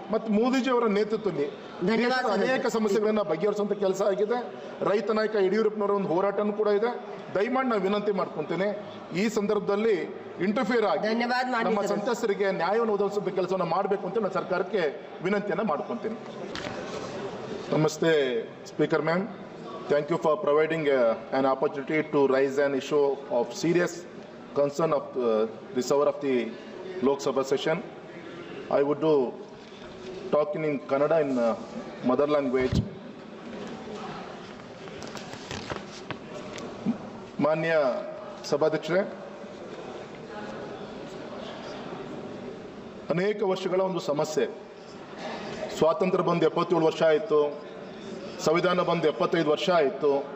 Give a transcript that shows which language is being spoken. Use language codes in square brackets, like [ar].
[kn] ಮತ್ತು ಮೋದಿಜಿ ಅವರ ನೇತೃತ್ವದಲ್ಲಿ ಅನೇಕ ಸಮಸ್ಯೆಗಳನ್ನು ಬಗೆಹರಿಸುವಂಥ ಕೆಲಸ ಆಗಿದೆ. ರೈತ ನಾಯಕ ಯಡಿಯೂರಪ್ಪನವರ ಒಂದು ಹೋರಾಟನೂ ಕೂಡ ಇದೆ. ದಯಮಾಡಿ ನಾವು ವಿನಂತಿ ಮಾಡ್ಕೊತೇನೆ, ಈ ಸಂದರ್ಭದಲ್ಲಿ ಇಂಟರ್ಫಿಯರ್ ಆಗಿ ನಮ್ಮ ಸಂತ್ರಸ್ತರಿಗೆ ನ್ಯಾಯವನ್ನು ಒದಗಿಸುವಂಥ ಕೆಲಸವನ್ನು ಮಾಡಬೇಕು ಅಂತ ನಾನು ಸರ್ಕಾರಕ್ಕೆ ವಿನಂತಿಯನ್ನು ಮಾಡ್ಕೊತೀನಿ. [en] ನಮಸ್ತೆ, speaker ma'am. Thank you for providing an opportunity to raise an issue of serious concern of this hour of the Lok Sabha session. I would do talking in Kannada in mother language. [kn] ಮಾನ್ಯ ಸಭಾಧ್ಯಕ್ಷರೇ, ಅನೇಕ ವರ್ಷಗಳ ಒಂದು ಸಮಸ್ಯೆ. ಸ್ವಾತಂತ್ರ್ಯ ಬಂದು 77 ವರ್ಷ ಆಯಿತು, ಸಂವಿಧಾನ ಬಂದು 75 ವರ್ಷ ಆಯಿತು.